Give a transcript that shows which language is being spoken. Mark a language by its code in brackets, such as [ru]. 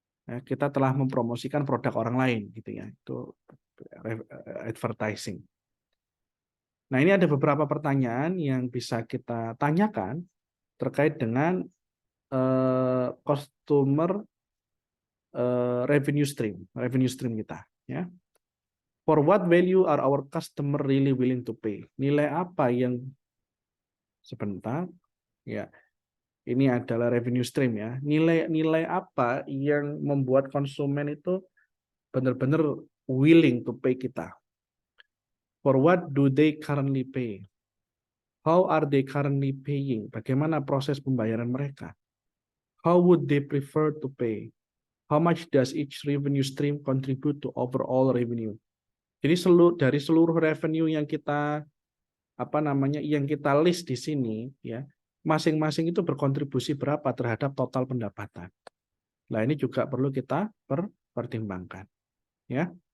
[id] Ya, kita telah mempromosikan produk orang lain, gitu ya. Itu advertising. Nah, ini ada beberapa pertanyaan yang bisa kita tanyakan terkait dengan customer revenue stream kita. Ya. [en] For what value are our customer really willing to pay? [id] Nilai apa yang sebentar? Ya, ini adalah revenue stream ya. Nilai apa yang membuat konsumen itu benar-benar [en] willing to pay [id] kita? [en] For what do they currently pay? How are they currently paying? [id] Bagaimana proses pembayaran mereka? [en] How would they prefer to pay? How much does each revenue stream contribute to overall revenue? [id] Jadi dari seluruh revenue yang kita yang kita list di sini ya, masing-masing itu berkontribusi berapa terhadap total pendapatan. Nah, ini juga perlu kita pertimbangkan ya.